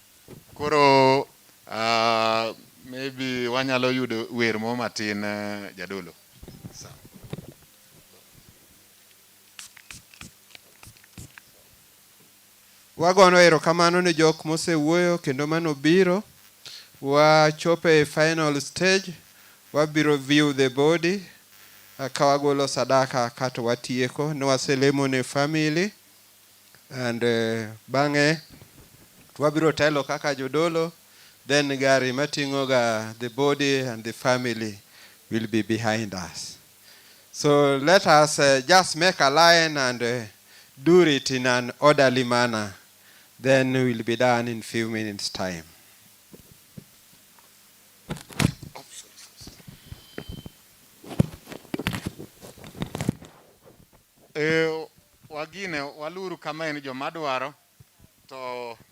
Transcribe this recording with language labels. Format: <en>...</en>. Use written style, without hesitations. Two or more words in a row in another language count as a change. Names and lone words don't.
<luo>Koro maybe wanyalo yudo wer mo matin jadolo. Wagono erokamano ne jok mosewuoyo kendo mano biro. Wachope</luo> <en>final stage.</en> <luo>Wabiro</luo> <en>view the body.</en> <luo>Kawagolo sadaka kato watieko. No waselemo ne family. And bang'e wabiro telo kaka jodolo.</luo> <en>Then</en> <luo>gari matingoga</luo> <en>the body and the family will be behind us. So let us just make a line and do it in an orderly manner. Then we'll be done in few minutes time.</en> <luo>Wagine waluru kama en joma dwaro to</luo>